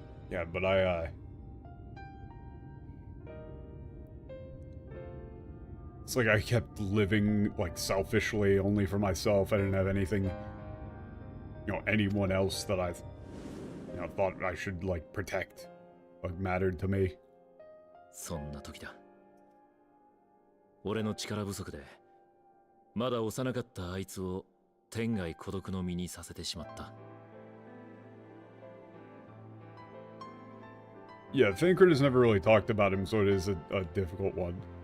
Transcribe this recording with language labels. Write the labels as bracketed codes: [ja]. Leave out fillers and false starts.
[en] Yeah, but it's like I kept living, like, selfishly, only for myself. I didn't have anything, anyone else that I thought I should, like, protect, like, mattered to me. [ja] そんな時だ。俺の力不足で、まだ幼かったあいつを天涯孤独の身にさせてしまった。 [en] Yeah, Thancred has never really talked about him, so it is a difficult one.